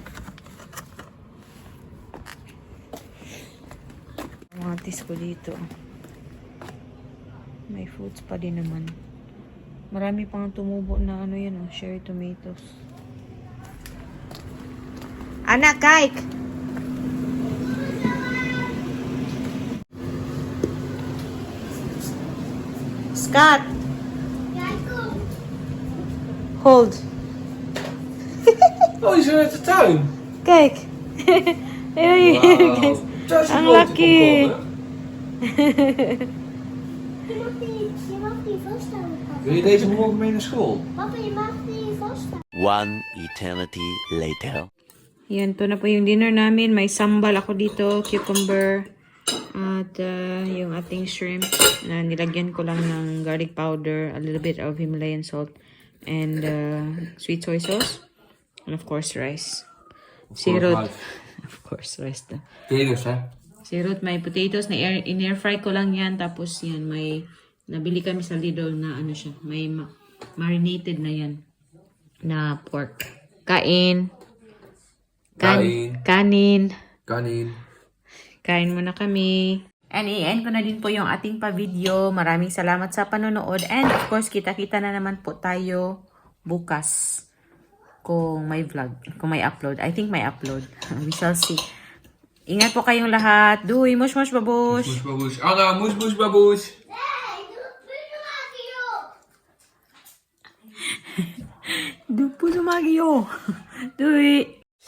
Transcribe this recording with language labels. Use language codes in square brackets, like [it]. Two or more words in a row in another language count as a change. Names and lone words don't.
[tl] Kamatis ko dito. May fruits pa din naman. Marami pang tumubo na ano yan, [en] cherry tomatoes. [tl] Anak, [nl] kijk! [en] Scott! Hold. [nl] Oh, die zijn uit de tuin. Kijk. [en] Hey, guys. [tl] Ang laki. [nl] Je mag die vasthouden, papa. Wil je deze morgen mee naar school? Papa, je mag die vasthouden. [en] One eternity later. [tl] Yan, to na po yung dinner namin. May sambal ako dito, cucumber, at yung ating shrimp na nilagyan ko lang ng [en] garlic powder, a little bit of Himalayan salt, and sweet soy sauce, and of course rice. Sirot. Of course, rice na. [nl] Potatoes, hè? [tl] Sirot, may potatoes na in-air fry ko lang yan. Tapos yan, may nabili kami sa Lidl na ano siya, may marinated na yan na pork. Kain. Kain. Kanin. Kanin. Kain muna kami. And i-end ko na din po yung ating pa-video. Maraming salamat sa panonood. [en] And of course, [tl] kita-kita na naman po tayo bukas kung may vlog, kung may upload. [en] I think [tl] may upload. [en] We shall see. [tl] Ingat po kayong lahat. [nl] Doei, mush mush babush. Moes, baboes. Anna, moes, moes, baboes. Nee, doe het punt maken, joh. Doei, puso magyo. Doei.